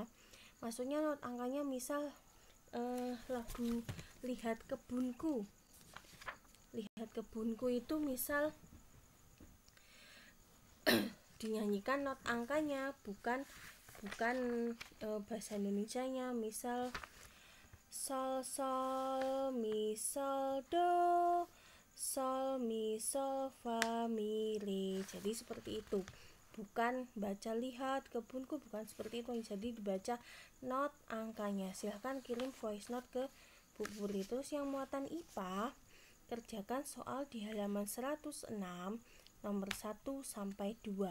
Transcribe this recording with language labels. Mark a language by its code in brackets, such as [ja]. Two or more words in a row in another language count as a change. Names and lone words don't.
[id] Maksudnya not angkanya, misal lagu Lihat Kebunku. Lihat Kebunku itu misal dinyanyikan not angkanya, bukan bahasa Indonesianya. Misal sol sol mi sol do, sol mi sol fa mi re. Jadi seperti itu. Bukan baca Lihat Kebunku, bukan seperti itu. Jadi dibaca not angkanya. Silahkan kirim [en] voice note [id] ke Bu Puri. Terus yang muatan IPA, kerjakan soal di halaman 106 nomor 1 sampai 2.